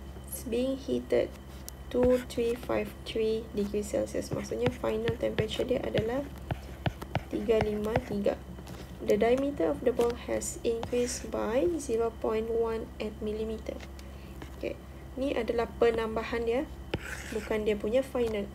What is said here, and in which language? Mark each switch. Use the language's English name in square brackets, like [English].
[English] It's being heated to 353 degrees Celsius. [Malay] Maksudnya [English] final temperature [Malay] dia adalah 353. [English] The diameter of the ball has increased by 0.18 mm. [Malay] Okay, ni adalah penambahan dia, bukan dia punya final.